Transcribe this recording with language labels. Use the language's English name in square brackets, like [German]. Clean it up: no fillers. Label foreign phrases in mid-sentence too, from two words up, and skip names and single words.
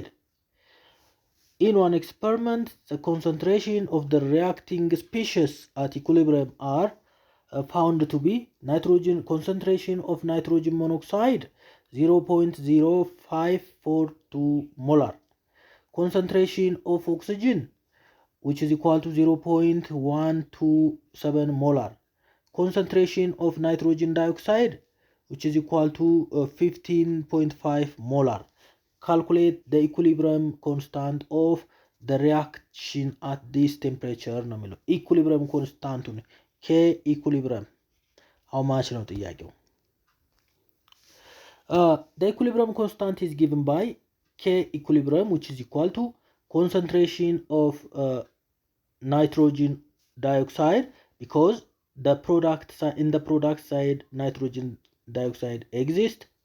[English] In one experiment, the concentration of the reacting species at equilibrium are found to be nitrogen concentration of nitrogen monoxide 0.0542 molar, concentration of oxygen which is equal to 0.127 molar, concentration of nitrogen dioxide which is equal to 15.5 molar. Calculate the equilibrium constant of the reaction at this temperature [Amharic] ነው የሚለው። [English] equilibrium constant K equilibrium how much [Amharic] ነው ጥያቄው። [English] The equilibrium constant is given by K equilibrium which is equal to concentration of nitrogen dioxide because in the product side nitrogen dioxide exists.